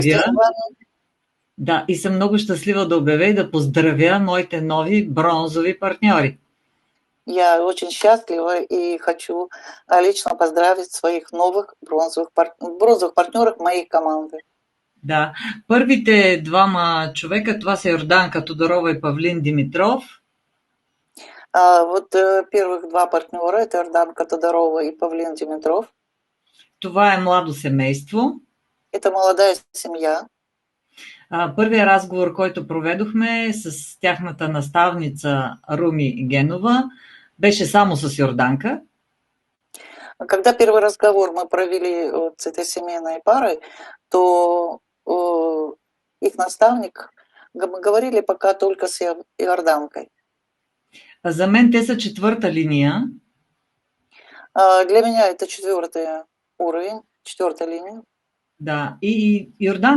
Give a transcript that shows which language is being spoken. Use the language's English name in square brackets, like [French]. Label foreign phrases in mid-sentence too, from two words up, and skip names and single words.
[Russian] Соревнования. [Bulgarian] Да, и съм много щастлива да обявя и да поздравя моите нови бронзови партньори. [Russian] Я очень счастлива и хочу лично поздравить своих новых бронзовых партнеров моей команды. [Bulgarian] Да, първите двама човека, това са Йорданка Тодорова и Павлин Димитров. [Russian] Первых два партнера, это Йорданка Тодорова и Павлин Димитров. [Bulgarian] Това е младо семейство. [Russian] Это молодая семья. [Bulgarian] Първият разговор, който проведохме с тяхната наставница Руми Генова, беше само с Йорданка. [Russian] Когда первый разговор мы провели с этой семейной парой, то их наставник, мы говорили пока только с Йорданкой. [Bulgarian] За мен те са четвърта линия. [Russian] Для меня это четвертый уровень, четвертая линия. [Bulgarian] Да, и Йорданка